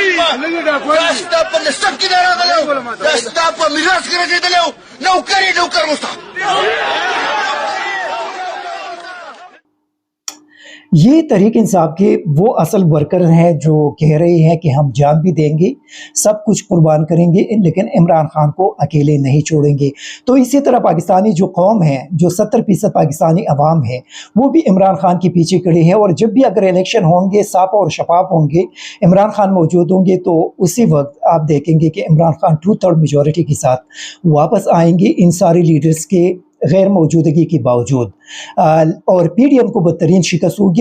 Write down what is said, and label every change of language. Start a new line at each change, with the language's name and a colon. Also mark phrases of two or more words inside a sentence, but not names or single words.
Urdu: Rasta pa lisab kinara dalaw. Rasta pa miras kira dalaw. Naukar musta. یہ تحریک انصاف کے وہ اصل ورکر ہیں جو کہہ رہے ہیں کہ ہم جان بھی دیں گے، سب کچھ قربان کریں گے، لیکن عمران خان کو اکیلے نہیں چھوڑیں گے۔ تو اسی طرح پاکستانی جو قوم ہے، جو 70% پاکستانی عوام ہے، وہ بھی عمران خان کے پیچھے کھڑے ہیں، اور جب بھی اگر الیکشن ہوں گے، صاف اور شفاف ہوں گے، عمران خان موجود ہوں گے، تو اسی وقت آپ دیکھیں گے کہ عمران خان 2/3 میجورٹی کے ساتھ واپس آئیں گے ان سارے لیڈرز کے غیر موجودگی کے باوجود، اور پی ڈی ایم کو بدترین شکست ہوگی۔